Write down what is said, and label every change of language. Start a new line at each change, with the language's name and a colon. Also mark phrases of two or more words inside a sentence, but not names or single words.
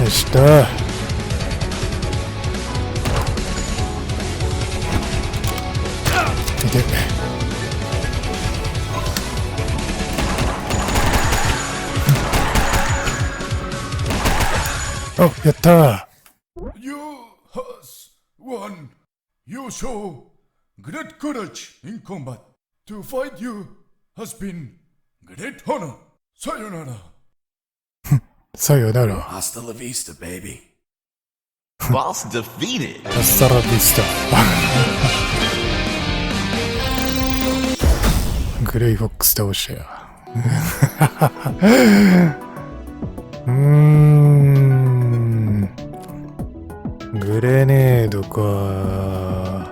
Japanese: よしと。見て。お、やったー。
English: You has won. You show great courage in combat. To fight you has been great honor.
Japanese: さよなら。さよなら。
Spanish: Hasta la vista, baby.
English: Boss defeated. Hasta la vista.
Japanese: グレイフォックス倒したよ。グレネードか。